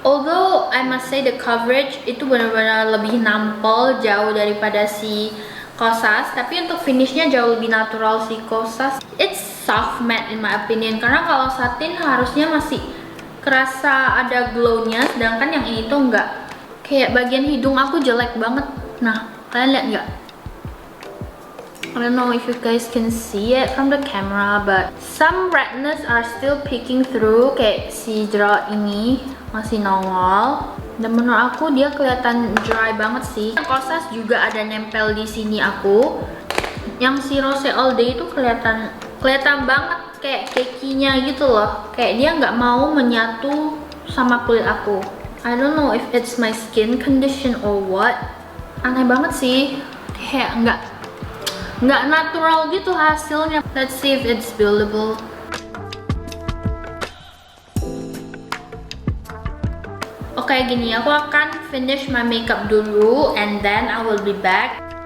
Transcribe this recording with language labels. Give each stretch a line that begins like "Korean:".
English: Although I must say the coverage
Indonesian: itu benar-benar lebih nampol jauh daripada si Kosas, tapi untuk finishnya jauh lebih natural si Kosas.
English: It's soft matte in my opinion,
Indonesian: karena kalau satin harusnya masih kerasa ada glownya, sedangkan yang ini tuh enggak. Kayak bagian hidung aku jelek banget. Nah, kalian lihat nggak?
English: I don't know if you guys can see it from the camera, but some redness are still peeking through.
Indonesian: Kayak si jerawat ini masih nongol, dan menurut aku dia kelihatan dry banget sih. Kosas juga ada nempel di sini aku. Yang si Rose All Day itu kelihatan banget kayak kekinya gitu loh. Kayak dia nggak mau menyatu sama kulit aku.
English: I don't know if it's my skin condition or what.
Indonesian: Aneh banget sih. Kayak nggak natural gitu hasilnya.
English: Let's see if it's buildable.
Indonesian: Oke, gini, aku akan
English: finish my makeup
Indonesian: dulu,
English: and then I will be back.